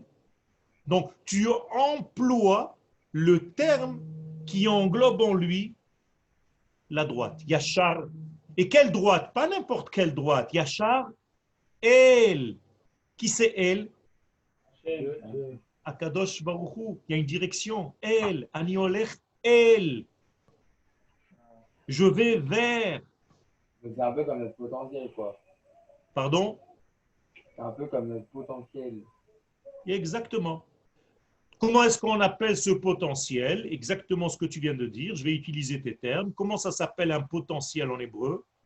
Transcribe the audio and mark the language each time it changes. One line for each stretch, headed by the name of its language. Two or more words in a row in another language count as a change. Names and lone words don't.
French: Donc tu emploies le terme qui englobe en lui la droite. Yachar. Et quelle droite? Pas n'importe quelle droite.
Hebrew: ישר, אל.
French: Qui c'est El?
Hebrew: הקדוש ברוך הוא.
French: Il y a une direction. El.
Hebrew: אני הולך אל.
French: Je vais vers. C'est un peu comme notre potentiel, quoi. Pardon? C'est un peu comme notre potentiel. Exactement. Comment est-ce qu'on appelle ce potentiel? Exactement ce que tu viens de dire. Je vais utiliser tes termes. Comment ça s'appelle un potentiel en hébreu?